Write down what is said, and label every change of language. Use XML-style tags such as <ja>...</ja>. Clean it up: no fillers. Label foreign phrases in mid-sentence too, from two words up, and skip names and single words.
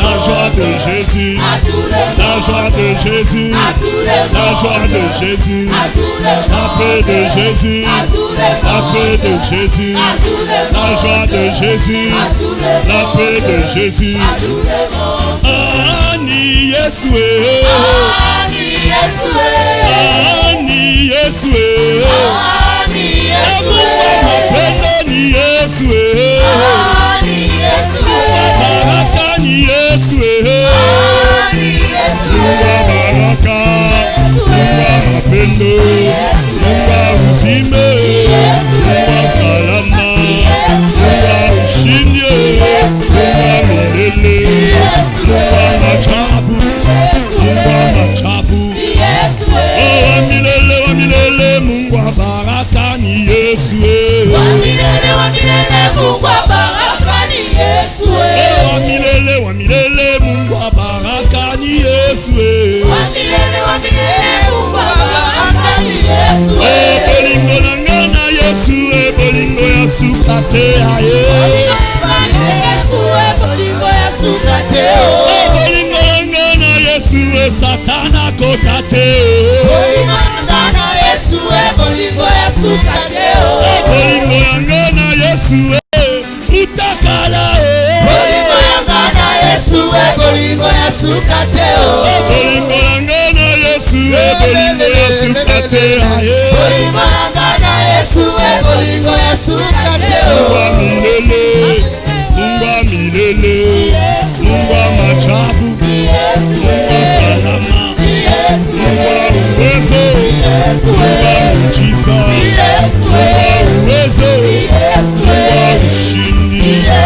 <fr>La joie de Jésus. À tout le monde. La joie de Jésus. À tout le monde. La joie de Jésus. À tout le monde. La paix de Jésus. À tout le monde. La paix de Jésus. À tout le monde. La joie de Jésus. À tout le monde. La paix de Jésus. À tout le monde.</fr> <sw>Ani Yesu. Ani Yesu. Ani Yesu. Ani Yesu. Mapendo ni Yesu. Ani Yesu. Baraka ni Yesu. Ani Yesu. Baraka. Mapendo. Uzime. Salama. Ushinde. Milele. Machabu. Machabu. Oh, wa milele Mungu wa baraka ni Yesu. Wa milele Mungu wa baraka ni Yesu. Oh, wa milele Mungu wa baraka ni Yesu. Wa milele Mungu wa baraka ni Yesu.</sw> <ln>Oh, bolingo na ngana Yesu, bolingo ya sukate aye. Bolingo ya sukate. Oh, bolingo na ngana Yesu, Satana kotate. Bolingo na ngana Yesu, bolingo ya sukate. Oh, bolingo na ngana Yesu, utakala. Bolingo na ngana Yesu, bolingo ya sukate. Oh, bolingo na ngana Yesu, bolingo ya sukate aye. Bolingo na ngana Yesu, bolingo ya sukate.</ln> <sw>Mungu wa milele, Mungu wa machabu, Mungu wa salama, Mungu wa uwezo, Mungu wa muujiza, Mungu wa uwezo, Mungu wa ushindi.</sw>